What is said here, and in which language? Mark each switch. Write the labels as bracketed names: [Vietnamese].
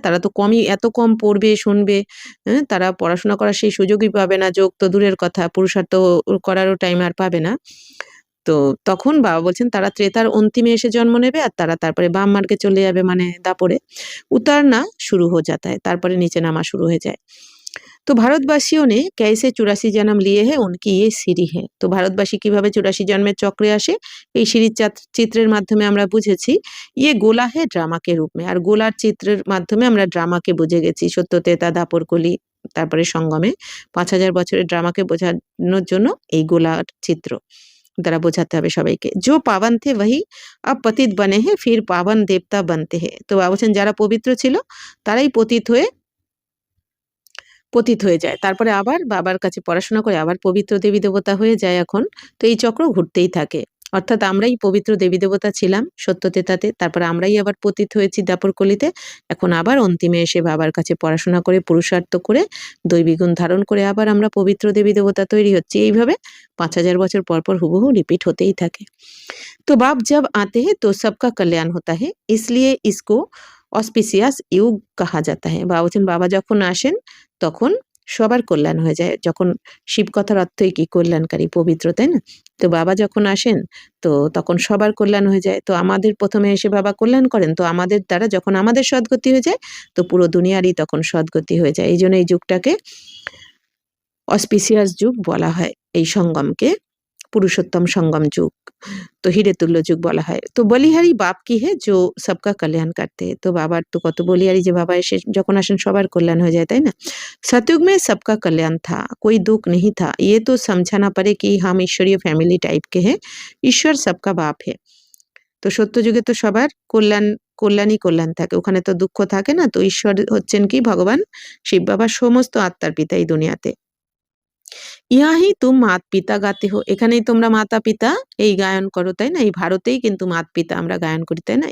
[Bangla] তারা তো এত কম পড়বে, শুনবে, হ্যাঁ? তারা পড়াশোনা করার সেই সুযোগই পাবে না, যোগ তো দূরের কথা, পুরুষার্থ করারও টাইম আর পাবে না। তো তখন বাবা বলছেন তারা ত্রেতার অন্তিমে এসে জন্ম নেবে আর তারা তারপরে বাম মার্গে চলে যাবে, মানে দাপরে। [Hindi] उतरना शुरू हो जाता है, [Bangla] তারপরে নিচে নামা শুরু হয়ে যায়। [Hindi] তো ভারতবাসীও ने कैसे 84 जन्म लिए हैं उनकी ये सीढ़ी है। [Bangla] তো ভারতবাসী কিভাবে 84 জন্মের চক্রে আসে, এই সিঁড়ির চিত্রের মাধ্যমে আমরা বুঝেছি। [Hindi] ইয়ে গোলা হে ড্রামা কে রূপ মে। [Bangla] আর গোলার চিত্রের মাধ্যমে আমরা ড্রামাকে বুঝে গেছি। সত্য, ত্রেতা, দাপর, কলি, তারপরে সঙ্গমে 5000 বছরের ড্রামাকে বোঝানোর জন্য এই গোলার চিত্র দ্বারা বোঝাতে হবে সবাইকে। [Hindi] जो पावन थे वही अब पतित बने हैं, फिर पावन देवता बनते हैं। [Bangla] তো বাবা বলছেন যারা পবিত্র ছিল তারাই পতিত হয়ে যায়। তারপরে আবার বাবার কাছে পড়াশোনা করে আবার পবিত্র দেবী-দেবতা হয়ে যায় এখন। তো এই চক্র ঘুরতেই থাকে। অর্থাৎ আমরাই পবিত্র দেবী-দেবতা ছিলাম সত্যতেতাতে, তারপরে আমরাই আবার পতিত হয়েছি দাপরকলিতে। এখন আবার অন্তিমে এসে বাবার কাছে পড়াশোনা করে, পুরুষার্থ করে, দৈবী গুণ ধারণ করে আবার আমরা পবিত্র দেবী-দেবতা তৈরি হচ্ছি। এইভাবে 5000 বছর পর হুবহু রিপিট হতেই থাকে। [Hindi] तो बाप जब आते हैं तो सबका कल्याण होता है, इसलिए इसको অসপিসিয়াস ইউগ কাহা যাতা है। [Bangla] বাবা বলছেন বাবা যখন আসেন তখন সবার কল্যাণ হয়ে যায়। যখন শিব কথার অর্থই কি? কল্যাণকারী, পবিত্র, তাই না? তো বাবা যখন আসেন তো তখন সবার কল্যাণ হয়ে যায়। তো আমাদের প্রথমে এসে বাবা কল্যাণ করেন। তো আমাদের দ্বারা যখন আমাদের সদ্গতি হয়ে যায় তো পুরো দুনিয়ারই তখন সদ্গতি হয়ে যায়। এইজন্য এই যুগটাকে অসপিসিয়াস যুগ বলা হয়। এই সঙ্গমকে পুরুষোত্তম সঙ্গম যুগ। তো হিরে তুল্য যুগ বলা হয়। তো [Hindi] বলিহারি বাপ কি হে जो सबका कल्याण करते हैं। [Bangla] তো বাবার তো কত বলিহারি যে বাবা এসে যখন আসেন সবার কল্যাণ হয়ে যায়, তাই না? [Hindi] सतयुग में सबका कल्याण था, कोई दुख नहीं था। ये तो समझाना पड़े कि हम ईश्वरीय फैमिली टाइप के हैं, ईश्वर सबका बाप है। [Bangla] তো সত্যযুগে তো সবার কল্যাণই কল্যাণ থাকে, ওখানে তো দুঃখ থাকে না। তো ঈশ্বর হচ্ছেন কি? ভগবান শিব বাবা সমস্ত আত্মার পিতা এই দুনিয়াতে। [Hindi] ইয়াহি তুম মাত পিতা গাতে হো, [Bangla] এখানেই তোমরা মাতা পিতা এই গায়ন করো, তাই না? এই ভারতেই কিন্তু মাত পিতা আমরা গায়ন করি, তাই না?